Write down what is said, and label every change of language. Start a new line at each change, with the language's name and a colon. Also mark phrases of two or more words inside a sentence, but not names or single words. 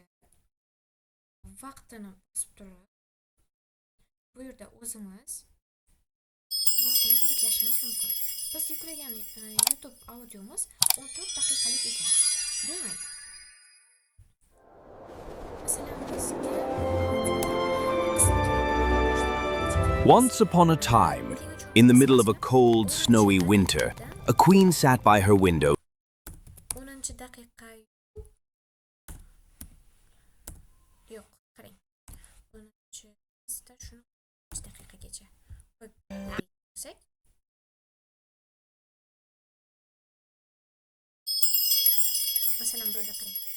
Uzbek: Vaqtini bosib turib, bu yerda o'zimiz vaqtini belgilashimiz mumkin. Biz yuklagan YouTube audiomiz 14 daqiqalik ekan. Demak, masalan,
English: Once upon a time, in the middle of a cold, snowy winter, a queen sat by her window.
Uzbek: 10 daqiqa yo'q, qarang. 10-da shuni 5 daqiqagacha qo'yib qo'ysak, masalan, bu yerda qarang.